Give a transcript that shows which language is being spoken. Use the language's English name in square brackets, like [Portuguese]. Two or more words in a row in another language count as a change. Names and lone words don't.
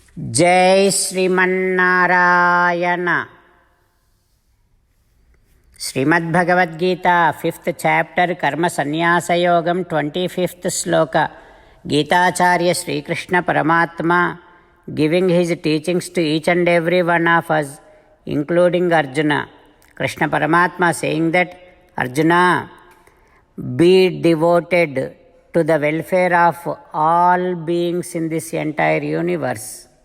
[Sanskrit] जय श्रीमन्नारायण। श्रीमद्भगवद्गीता [English] 5th chapter [Sanskrit] कर्म संन्यास योगम 25th श्लोक। [English] गीताचार्य श्रीकृष्ण परमात्मा giving his teachings to each and every one of us, including Arjuna. Krishna Paramatma saying that, Arjuna, be devoted to the welfare of all beings in this entire universe.